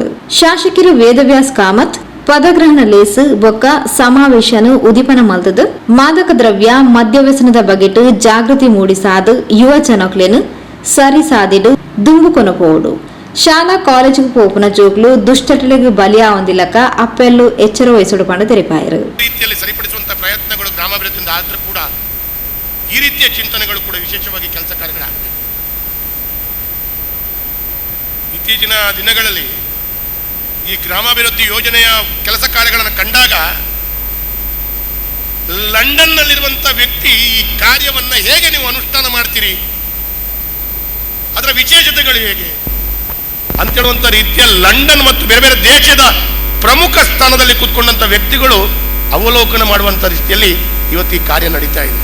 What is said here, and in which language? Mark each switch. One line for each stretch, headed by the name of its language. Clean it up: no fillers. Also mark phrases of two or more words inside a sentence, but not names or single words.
Tulu: ಶಾಸಕರು ವೇದವ್ಯಾಸ್ ಕಾಮತ್ ಪದಗ್ರಹಣ ಲೇಸ್ ಬೊಕ್ಕ ಸಮಾವೇಶನು ಉದಿಪನ ಮಲ್ತದು
Kannada: ಮಾದಕ ದ್ರವ್ಯ ಮದ್ಯವ್ಯಸನದ
Tulu: ಬಗೆಟ್ ಜಾಗೃತಿ ಮೂಡಿಸಾದು ಯುವ ಜನಕ್ಲೇನು ಸರಿ ಸಾದಿಡು ದುಂಬು ಕೊನಪೋಡು ಶಾಲಾ ಕಾಲೇಜಿಗೆ ಪೋಪುನ ಜೋಗ್ಲು ದುಷ್ಟಟಳಿಗೆ ಬಲಿಯಾವಂದಿಲ್ಲಕ ಅಪ್ಪೆಲ್ಲು ಎಚ್ಚರ ವಹಿಸಲು ಪಂಡ ತೆರಿಪಾಯರು.
Kannada: ರೀತಿಯಲ್ಲಿ ಸರಿಪಡಿಸುವಂತಹ ಪ್ರಯತ್ನಗಳು ಗ್ರಾಮಾಭಿವೃದ್ಧಿಯಿಂದ ಆದರೂ ಕೂಡ ಈ ರೀತಿಯ ಚಿಂತನೆಗಳು ಕೂಡ ವಿಶೇಷವಾಗಿ ಕೆಲಸ ಕಾರ್ಯಗಳಾಗಬೇಕು. ಇತ್ತೀಚಿನ ದಿನಗಳಲ್ಲಿ ಈ ಗ್ರಾಮಾಭಿವೃದ್ಧಿ ಯೋಜನೆಯ ಕೆಲಸ ಕಾರ್ಯಗಳನ್ನು ಕಂಡಾಗ ಲಂಡನ್ನಲ್ಲಿರುವಂಥ ವ್ಯಕ್ತಿ ಈ ಕಾರ್ಯವನ್ನು ಹೇಗೆ ನೀವು ಅನುಷ್ಠಾನ ಮಾಡ್ತೀರಿ, ಅದರ ವಿಶೇಷತೆಗಳು ಹೇಗೆ ಅಂತೇಳುವಂಥ ರೀತಿಯ ಲಂಡನ್ ಮತ್ತು ಬೇರೆ ಬೇರೆ ದೇಶದ ಪ್ರಮುಖ ಸ್ಥಾನದಲ್ಲಿ ಕೂತ್ಕೊಂಡಂಥ ವ್ಯಕ್ತಿಗಳು ಅವಲೋಕನ ಮಾಡುವಂಥ ರೀತಿಯಲ್ಲಿ ಇವತ್ತು ಈ ಕಾರ್ಯ ನಡೀತಾ ಇದೆ.